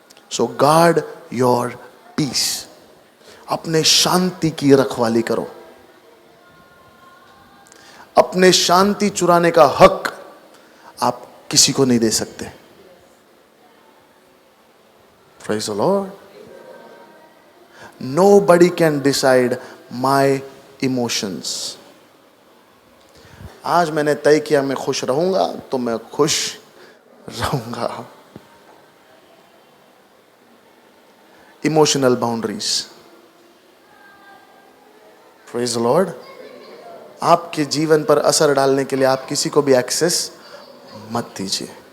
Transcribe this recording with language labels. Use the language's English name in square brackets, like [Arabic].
[English] So guard your peace. [Hindi] अपने शांति की रखवाली करो। अपने शांति चुराने का हक आप किसी को नहीं दे सकते। [English] Praise the Lord. Nobody can decide my emotions. [Hindi] आज मैंने तय किया मैं खुश रहूंगा तो मैं खुश रहूंगा। [English] Emotional boundaries. Praise the Lord. [Hindi] आपके जीवन पर असर डालने के लिए आप किसी को भी एक्सेस मत दीजिए।